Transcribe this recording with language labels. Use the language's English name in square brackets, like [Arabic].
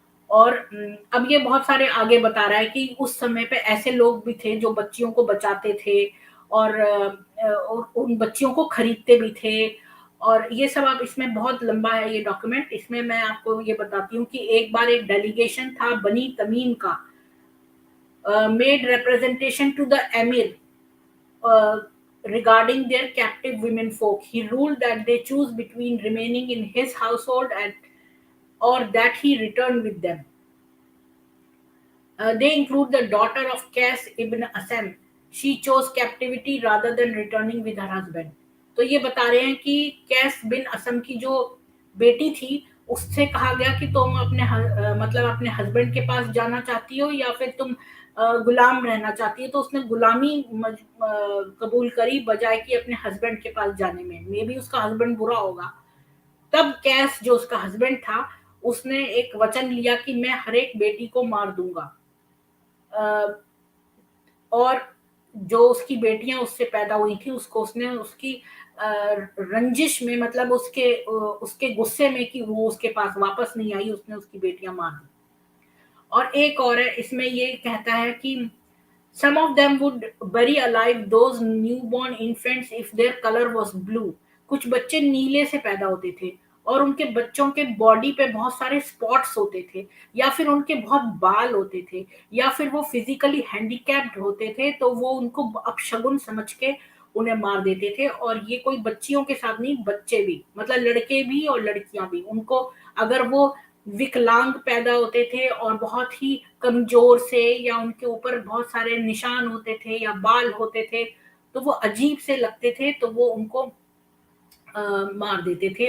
[Hindi] और अब ये बहुत सारे आगे बता रहा है कि उस समय पे ऐसे लोग भी थे जो बच्चियों को बचाते थे, और उन बच्चियों को खरीदते भी थे। और ये सब, अब इसमें बहुत लंबा है ये डॉक्यूमेंट, इसमें मैं आपको ये बताती हूँ कि एक बार एक डेलीगेशन था बनी तमीम का, [English] Made representation to the emir uh, regarding their captive women folk. He ruled that they choose between remaining in his household and or that he return with them. They include the daughter of Qais ibn Asam. She chose captivity rather than returning with her husband. [Hindi] तो ये बता रहे हैं कि कैस बिन असम की जो बेटी थी, उससे कहा गया कि तुम अपने मतलब अपने हस्बैंड के पास जाना चाहती हो या फिर तुम गुलाम रहना चाहती हो। तो उसने गुलामी कबूल करी बजाय कि अपने हस्बैंड के पास जाने में। मे बी उसका हस्बैंड बुरा होगा। तब कैस जो उसका हस्बैंड था, उसने एक वचन लिया कि मैं हर एक बेटी को मार दूंगा। और जो उसकी बेटियां उससे पैदा हुई थी, उसको उसने उसकी रंजिश में, मतलब उसके गुस्से में कि वो उसके पास वापस नहीं आई, उसने उसकी बेटियां मार दी। और एक और है, इसमें ये कहता है कि [English] some of them would bury alive those newborn infants if their color was blue. [Hindi] कुछ बच्चे नीले से पैदा होते थे और उनके बच्चों के बॉडी पे बहुत सारे स्पॉट्स होते थे, या फिर उनके बहुत बाल होते थे, या फिर वो फिजिकली हैंडीकैप्ड होते थे, तो वो उनको अपशगुन समझ के उन्हें मार देते थे। और ये कोई बच्चियों के साथ नहीं, बच्चे भी, मतलब लड़के भी और लड़कियां भी, उनको अगर वो विकलांग पैदा होते थे और बहुत ही कमजोर से, या उनके ऊपर बहुत सारे निशान होते थे या बाल होते थे, तो वो अजीब से लगते थे, तो वो उनको मार देते थे।